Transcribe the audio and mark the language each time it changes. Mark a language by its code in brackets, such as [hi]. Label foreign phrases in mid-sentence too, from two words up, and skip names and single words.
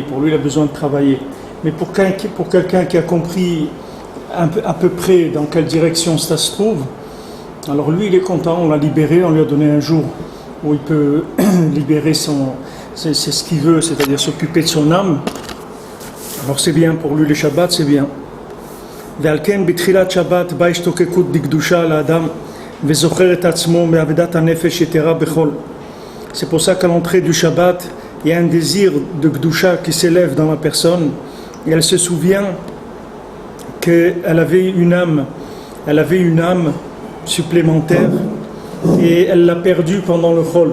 [fr] Pour lui, il a besoin de travailler. Mais pour quelqu'un qui a compris à peu près dans quelle direction ça se trouve, alors lui, il est content, on l'a libéré, on lui a donné un jour où il peut libérer c'est ce qu'il veut, c'est-à-dire s'occuper de son âme. Alors c'est bien pour lui, le Shabbat, c'est bien. [he] ועל כן בתחילת שבת באה השתוקקות בקדושה לאדם וזוכר את עצמו מעבודת הנפש יתרה בכל. [fr] C'est pour ça qu'à l'entrée du Shabbat, il y a un désir de Kedusha qui s'élève dans la personne et elle se souvient qu'elle avait une âme supplémentaire et elle l'a perdue pendant le Chol.